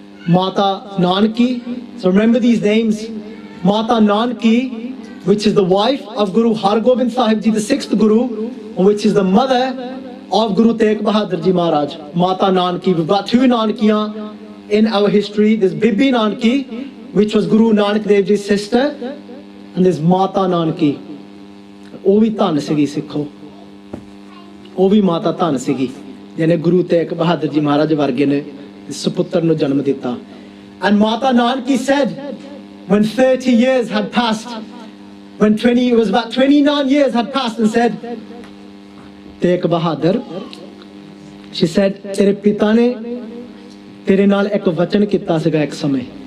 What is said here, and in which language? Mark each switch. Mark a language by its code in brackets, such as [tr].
[en] Mata Nanaki, so remember these names. Mata Nanaki, which is the wife of Guru Har Gobind Sahib Ji, the 6th Guru, which is the mother of Guru Tegh Bahadur Ji Maharaj. Mata Nanaki. We've got 2 Nanakiyan in our history. There's Bibi Nanaki, which was Guru Nanak Dev Ji's sister, and there's Mata Nanaki. [pa] ਉਹ ਵੀ ਧੰਨ ਸੀਗੀ ਸਿੱਖੋ, ਉਹ ਵੀ ਮਾਤਾ ਧੰਨ ਸੀਗੀ ਜਿਹਨੇ ਗੁਰੂ ਤੇਗ ਬਹਾਦਰ ਜੀ ਮਹਾਰਾਜ ਵਰਗੇ ਨੇ ਸੁਪੁੱਤਰ ਨੂੰ ਜਨਮ ਦਿੱਤਾ। [en] And Mata Nanki said, when 30 years had passed, it was about 29 years had passed, and said, Teg Bahadur, she said, [pa] Tere pita ne tere naal ek vachan kitta siga ek samay.